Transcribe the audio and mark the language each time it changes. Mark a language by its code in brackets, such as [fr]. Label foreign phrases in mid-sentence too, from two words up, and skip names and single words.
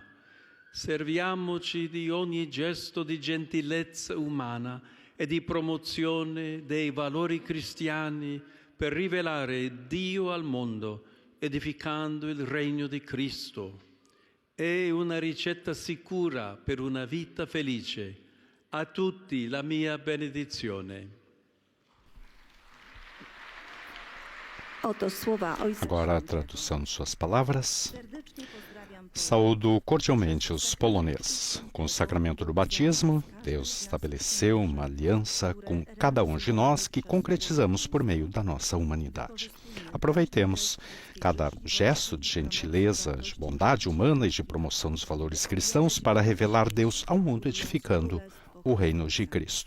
[it] Serviamoci di ogni gesto di gentilezza umana e di promozione dei valori cristiani per rivelare Dio al mondo, edificando il regno di Cristo. È una ricetta sicura per una vita felice. A tutti la mia benedizione. [pl] Oto słowa Ojca. [pt] Agora a tradução de suas palavras. Saúdo cordialmente os poloneses. Com o sacramento do batismo, Deus estabeleceu uma aliança com cada um de nós que concretizamos por meio da nossa humanidade. Aproveitemos cada gesto de gentileza, de bondade humana e de promoção dos valores cristãos para revelar Deus ao mundo, edificando o reino de Cristo.